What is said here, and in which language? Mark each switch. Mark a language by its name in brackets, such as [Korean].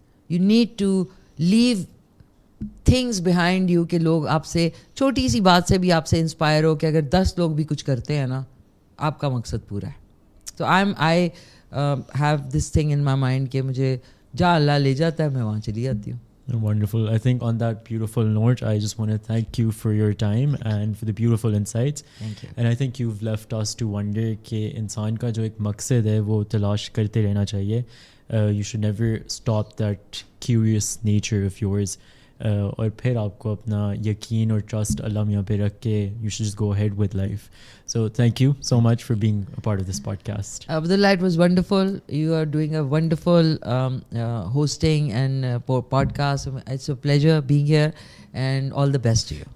[English] you need to leave things behind you, [Urdu] کہ لوگ آپ سے چھوٹی سی بات سے بھی آپ سے انسپائر ہو کہ اگر 10 لوگ بھی کچھ کرتے ہیں نا, آپ کا مقصد پورا ہے. تو [English] I have this thing in my mind [Urdu] کہ مجھے جہاں اللہ لے جاتا ہے میں وہاں چلی جاتی ہوں. [English] Wonderful. I think on that beautiful note, I just want to thank you for your time and for the beautiful insights. Thank you. And I think you've left us to wonder [Urdu] کہ انسان کا جو ایک مقصد ہے وہ تلاش کرتے رہنا چاہیے. [English] You should never stop that curious nature of yours. [Urdu] اور پھر آپ کو اپنا یقین اور ٹرسٹ اللہ میاں پہ رکھ کے [English] you should just go ahead with life. So thank you so much for being a part of this podcast. Abdullah, it was wonderful. You are doing a wonderful hosting and podcast. It's a pleasure being here and all the best to you.